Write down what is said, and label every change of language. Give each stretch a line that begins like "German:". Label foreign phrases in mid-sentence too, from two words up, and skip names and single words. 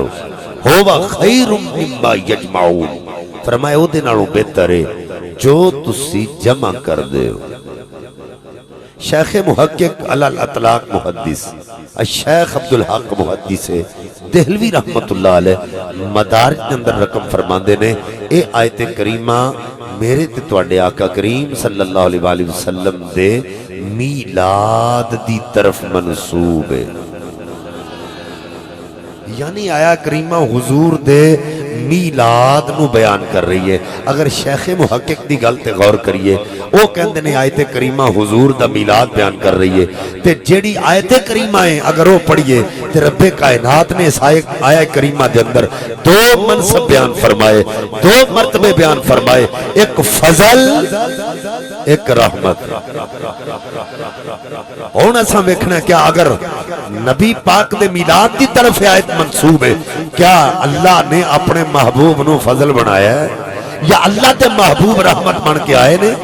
Arabic: ہوا خیر مما یجمعون
Punjabi: فرمایا او دے نالوں بہتر ہے جو تسی جمع کر دے ہو. شیخ محقق علی الاطلاق محدث الشیخ عبدالحق محدث دہلوی
Arabic: رحمت اللہ علیہ
Punjabi: مدارج کے اندر رقم فرماندے نے اے آیت کریمہ میرے تے تواڈے آقا کریم
Arabic: صلی اللہ علیہ وآلہ وسلم
Punjabi: دے میلاد دی طرف منسوب ہے. یعنی آیا کریمہ حضور دے میلاد نو بیان کر رہی ہے. اگر شیخ محقق دی گل تے غور کریے او کہندے نے آیت کریمہ حضور دا میلاد بیان کر رہی ہے تے جیڑی آیت کریمہ ہے اگر وہ پڑھیے تے رب کائنات نے اس آیت کریمہ دے اندر دو منصب بیان فرمائے, دو مرتبے بیان فرمائے, ایک فضل ایک رحمت. ہن اساں ویکھنا کیا اگر نبی پاک دے میلاد دی طرف آیت منسوب ہے کیا اللہ نے اپنے محبوب نو فضل بنایا ہے یا اللہ دے محبوب رحمت بن کے آئے نے؟